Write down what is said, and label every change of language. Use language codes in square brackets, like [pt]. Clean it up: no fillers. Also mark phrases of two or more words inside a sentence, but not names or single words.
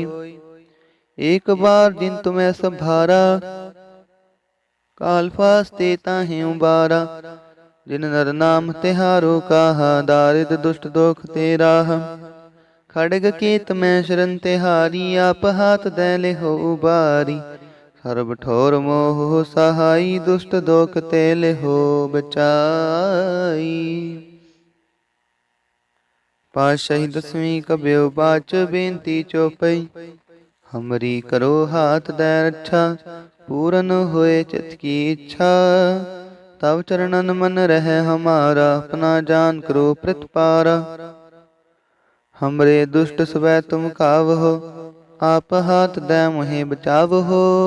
[bra] एक बार जिन तुम्हें संभारा, काल फास्ते ताहि उबारा। जिन नर नाम तिहारो काहा, दारिद दुष्ट दोख ते राहा। खड़ग केत मैं शरण तिहारी, आप हाथ दे ले हो उबारी। सरब ठोर मोह सहाई, दुष्ट दोख ते लिहो बचाई। पातशाही दसवीं कबियो बाच बेनती चोपई, हमरी करो हाथ दे रक्षा, पूरन होए चित की इच्छा। तब चरणन मन रहे हमारा, अपना जान करो प्रतिपारा। हमरे दुष्ट स्वै तुम कावहो, आप हाथ दे मोहे बचावहो।